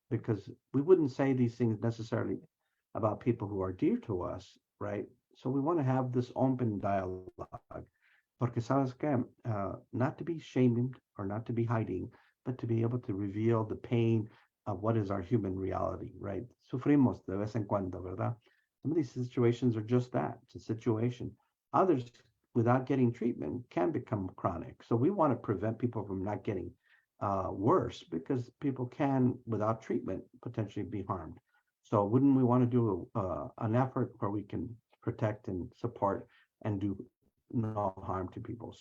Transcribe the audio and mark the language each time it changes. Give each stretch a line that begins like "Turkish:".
English: Because we wouldn't say these things necessarily about people who are dear to us, right? So we want to have this open dialogue.
Spanish: Porque sabes que,
English: not to be shamed or not to be hiding, but to be able to reveal the pain of what is our human reality, right?
Spanish: Sufrimos de vez en cuando, ¿verdad?
English: Some of these situations are just that, it's a situation. Others, without getting treatment, can become chronic. So we want to prevent people from not getting worse, because people can, without treatment, potentially be harmed. So wouldn't we want to do an effort where we can protect and support and do no harm to people?